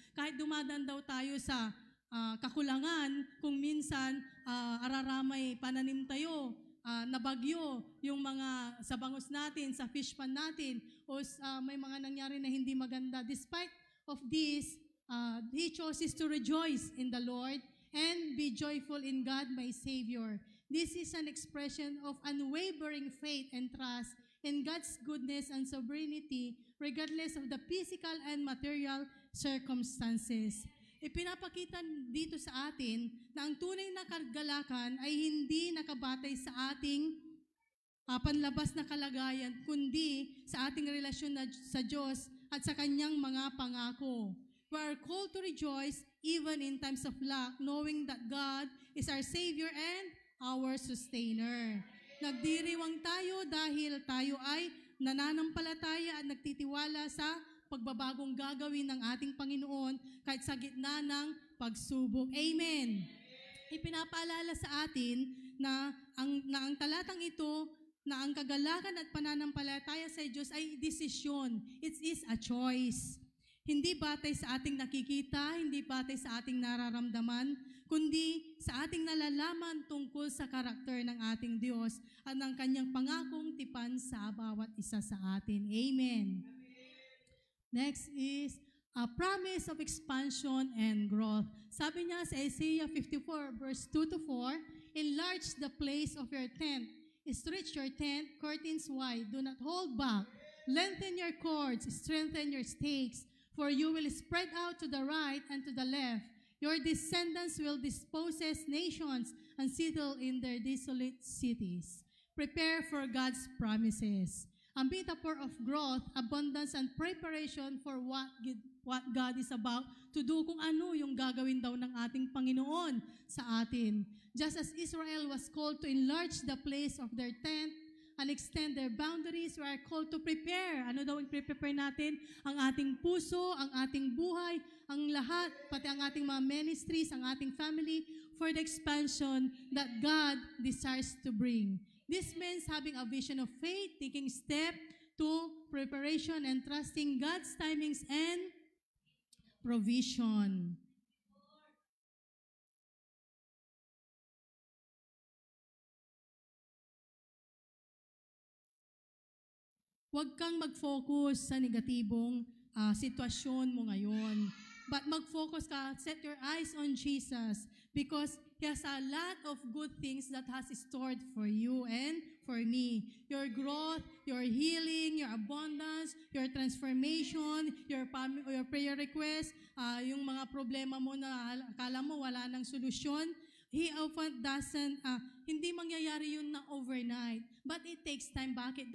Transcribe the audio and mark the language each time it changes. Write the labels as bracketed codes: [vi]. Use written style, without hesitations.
[tl] Kahit dumadaan daw tayo sa kakulangan, kung minsan araramay pananim tayo, nabagyo yung mga sa bangus natin, sa fish pan natin, o may mga nangyari na hindi maganda. [en] Despite of this, he chooses to rejoice in the Lord and be joyful in God, my Savior. This is an expression of unwavering faith and trust in God's goodness and sovereignty, regardless of the physical and material circumstances. [tl] Ipinapakita dito sa atin na ang tunay na kagalakan ay hindi nakabatay sa ating panlabas na kalagayan, kundi sa ating relasyon sa Diyos at sa Kanyang mga pangako. [en] We are called to rejoice even in times of lack, knowing that God is our Savior and our Sustainer. [tl] Nagdiriwang tayo dahil tayo ay nananampalataya at nagtitiwala sa pagbabagong gagawin ng ating Panginoon kahit sa gitna ng pagsubok. Amen. Ipinapaalala sa atin na ang talatang ito, na ang kagalakan at pananampalataya sa Diyos ay desisyon. [en] It is a choice. [tl] Hindi batay sa ating nakikita, hindi batay sa ating nararamdaman, kundi sa ating nalalaman tungkol sa karakter ng ating Diyos at ng Kanyang pangakong tipan sa bawat isa sa atin. Amen. [en] Next is a promise of expansion and growth. [tl] Sabi niya sa [en] Isaiah 54 verse 2 to 4, enlarge the place of your tent. Stretch your tent, curtains wide. Do not hold back. Lengthen your cords, strengthen your stakes, for you will spread out to the right and to the left. Your descendants will dispossess nations and settle in their desolate cities. Prepare for God's promises. A metaphor of growth, abundance, and preparation for what God is about to do, [tl] kung ano yung gagawin daw ng ating Panginoon sa atin. [en] Just as Israel was called to enlarge the place of their tent and extend their boundaries, we are called to prepare. [tl] Ano daw ang prepare natin? Ang ating puso, ang ating buhay, ang lahat, pati ang ating mga ministries, ang ating family, [en] for the expansion that God desires to bring. This means having a vision of faith, taking step to preparation and trusting God's timings and provision. [tl] Huwag kang mag-focus sa negatibong sitwasyon mo ngayon. [en] But [tl] mag-focus ka, [en] set your eyes on Jesus because He has a lot of good things that has stored for you and for me. Your growth, your healing, your abundance, your transformation, your prayer request, [tl] yung mga problema mo na akala mo wala nang solusyon, [en] He often doesn't, [tl] hindi mangyayari yun na [en] overnight. But it takes time. Bakit?